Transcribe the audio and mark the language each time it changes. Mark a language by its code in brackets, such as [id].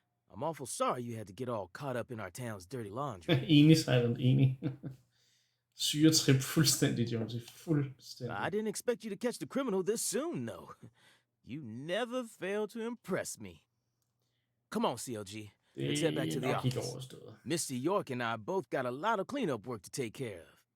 [en] I'm awful sorry you had to get all caught up in our town's dirty laundry. [da] Enig, Silent, enig. Syretrip fuldstændig, Jonesy. Fuldstændig. [en] I didn't expect you to catch the criminal this soon, though. You never fail to impress me. Come on, CLG. Let's head back to the office. Mr. York and I both got a lot of cleanup work to take care of.